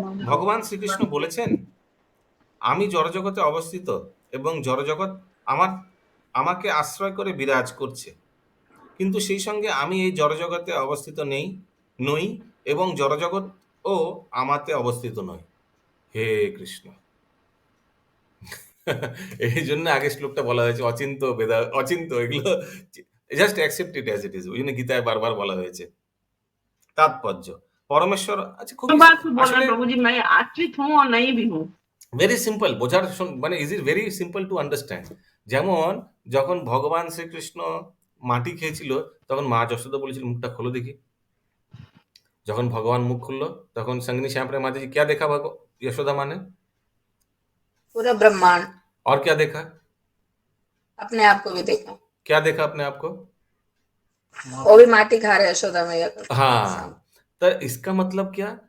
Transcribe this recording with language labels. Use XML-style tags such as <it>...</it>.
<bn>ভগবান শ্রীকৃষ্ণ বলেছেন, আমি জড়জগতে অবস্থিত এবং জড়জগৎ আমাকে আশ্রয় করে বিরাজ করছে, কিন্তু সেই সঙ্গে আমি এই জড়জগতে অবস্থিত নই এবং জড়জগৎ ও আমাতে অবস্থিত নয়। হে কৃষ্ণ। এই জন্য আগে শ্লোকটা বলা হয়েছে অচিন্ত অচিন্ত, এগুলো</bn> <en>Just accept it as it is.</en> <bn>ওই জন্য গীতায় বারবার বলা হয়েছে। তাৎপর্য পরমেশ্বর। আচ্ছা, খুব</bn> <hi>बात को बोल रहे प्रभु जी, मैं आश्रित हूँ और नहीं भी हूँ।</hi> <bn>ভেরি সিম্পল বোঝার, মানে</bn> <en>Is it very simple to understand.</en> <bn>যেমন যখন ভগবান শ্রীকৃষ্ণ মাটি খেয়েছিল, তখন মা যশোদা বলেছিল মুখটা খোলো দেখি। যখন ভগবান মুখ খুললো, তখন</bn> <hi>संगिनी श्याम माँ जी क्या देखा यशोदा माँ ने? पूरा ब्रह्मांड। और क्या देखा? अपने आप को भी देखा। क्या देखा अपने आप को? वो भी माटी खा रहे यशोदा मैया। हाँ, तो इसका मतलब क्या?</hi>